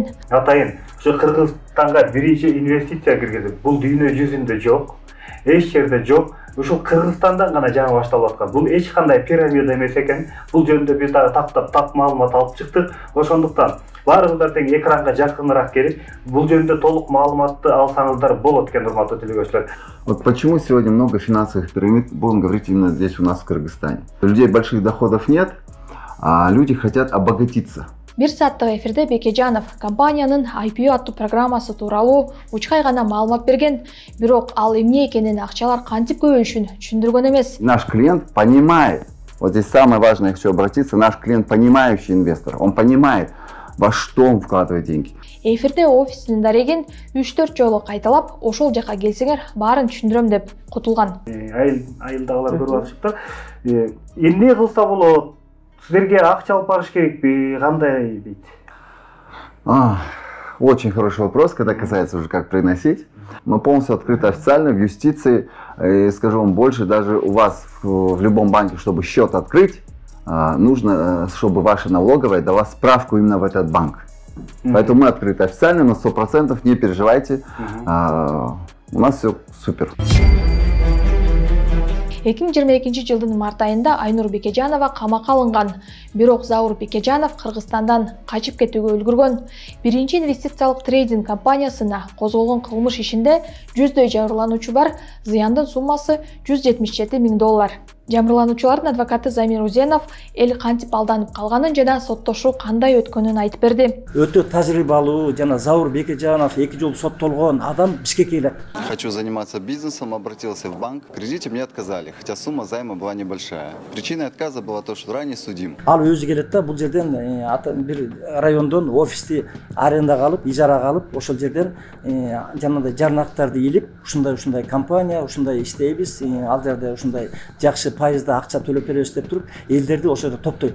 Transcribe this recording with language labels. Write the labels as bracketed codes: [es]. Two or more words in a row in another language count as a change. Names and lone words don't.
[ky] Атайын, ушу Кыргызстанга биринчи инвестиция киргизип, бул дүйнө жүзүндө жок, эч жерде жок. Ушул Кыргызстандан гана жаңы башталып аткан. Бул эч кандай пирамида эмес экен. Бул жөнүндө биз дагы тактап маалымат алып чыктык. Ошондуктан баарыңыздар тең экранга жакыныраак келип, бул жөнүндө толук маалыматты алсаңыздар болот экен, урматтуу телегөрүүчүлөр. [ru] Вот почему сегодня много финансовых пирамид, будем говорить именно здесь у нас в Кыргызстане. У людей больших доходов нет, а люди хотят обогатиться. [ky] Бир сааттык эфирде Бекежанов компаниянын IPO аттуу программасы тууралуу учкай гана маалымат берген, бирок ал эмне экенин, акчалар кантип көбөйүшүн түшүндүргөн эмес. [ru] Наш клиент понимает, вот здесь самое важное, я хочу обратиться, наш клиент понимающий инвестор, он понимает, во что он вкладывает деньги. [ky] Эфирде офисинин дарегин 3-4 жолу кайталап, ошол жака келсеңер баарын түшүндүрөм деп кутулган. Айылдагылар көрүп атышыптыр. Эмне кылса болот? Силерге акча алып барыш керекпи? Кандай дейт? [ru] Очень хороший вопрос, когда касается уже как приносить. Мы полностью открыты официально в юстиции. И скажу вам больше, даже у вас в любом банке, чтобы счет открыть, нужно, чтобы ваша налоговая дала справку именно в этот банк. Поэтому мы открыты официально на 100%, не переживайте. У нас все супер. [ky] 2022 жылдын март айында Айнур Бекежанова камакка алынган. Бирок Заур Бекежанов Кыргызстандан качып кетүүгө үлгүргөн. Биринчи инвестициялык трейдинг компаниясына козголгон кылмыш ишинде жүздөй жабырлануучу бар, зыяндын суммасы $177 000. Жабырлануучулардын адвокаты Замир Узенов эл кантип алданып калганын жана соттошуу кандай өткөнүн айтып берди. Өтө тажрыйбалуу жана Заур Бекежанов 2 жолу соттолгон адам Бишкекке келет. [ru] Хочу заниматься бизнесом, обратился в банк. В кредите мне отказали, хотя сумма займа была небольшая. Причиной отказа было то, что ранее судим. [ky] Ал өзү келет да, бул жерден бир райондон офисти арендага алып, ижарага алып, ошол жерден жанагындай жарнактарды илип, ушундай компания, ушундай иштейбиз, ал жерде ушундай жакшы пайызда акча төлөп беребиз деп туруп, элдерди ошол жерде топтойт.